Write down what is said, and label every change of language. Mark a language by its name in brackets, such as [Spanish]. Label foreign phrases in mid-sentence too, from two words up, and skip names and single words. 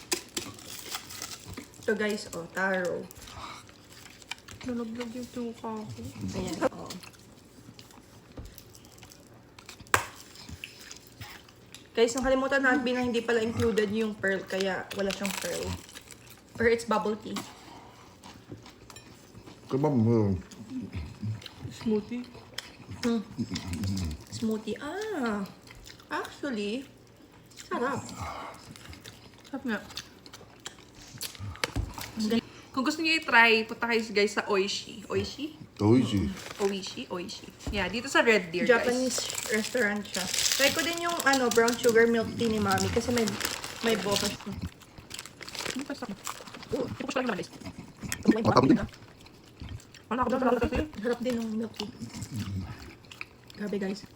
[Filipino] Ito guys, oh, taro. Nalaglag yung tuka ko. Ayan, oh. Guys, nakalimutan natin na hindi pala included yung pearl, kaya wala siyang pearl. [English] Or it's bubble tea. [Filipino] Kaya ma'am, Smoothie. Smoothie. Ah, actually, sarap. Sarap nga. Kung gusto niyo i-try, punta kayo guys sa Oishi. Oishi? Oishi. Oishi? Oishi. Yeah, dito sa Red Deer, Japanese guys. restaurant siya. Try ko din yung [English] brown sugar milk tea [Filipino] ni Mami kasi may boba siya. Hindi pa sa akin. Oh, ito pa lang guys. Matapos din. Ano ako doon kasi? Sarap din yung [English] milk tea. [Filipino] Grabe guys.